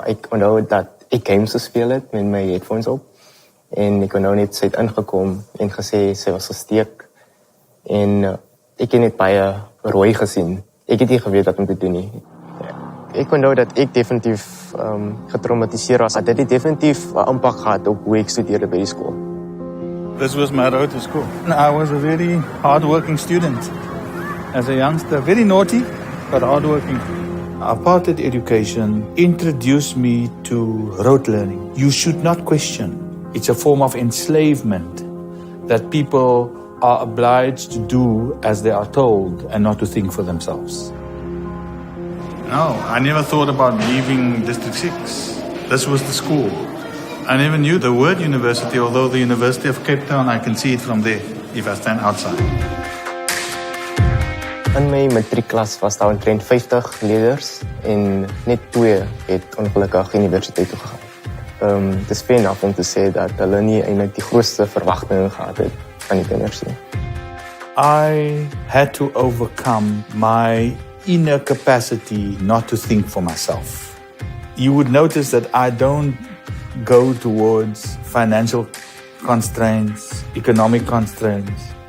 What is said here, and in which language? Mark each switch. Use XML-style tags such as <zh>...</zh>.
<af>Ek onthou dat ek games gespeel het met my headphones op en ek onthou net sy het ingekom en gesê sy was gesteek en ek het net baie rooi gesien. Ek het nie geweet wat om te doen nie. Ek onthou dat ek definitief getraumatiseer was. Dit het definitief 'n impak gehad op hoe ek studeerde by die skool.</af> <en>This was my road to school. I was a very hard-working student. As a youngster, very naughty, but hard-working. Apartheid education introduced me to rote learning. You should not question. It's a form of enslavement that people are obliged to do as they are told and not to think for themselves. No, I never thought about leaving District 6. This was the school. I never knew the word university, although the University of Cape Town, I can see it from there if I stand outside.</en> <af>In my matriekklas was daar omtrent 50 leerders en net 2 het ongelukkig universiteit toe gegaan. Dis fyn af om te sê dat hulle nie eintlik die grootste verwagtinge gehad het van die kinders nie.</af> <en>I had to overcome my inner capacity not to think for myself. You would notice that I don't go towards financial constraints, economic constraints.</en>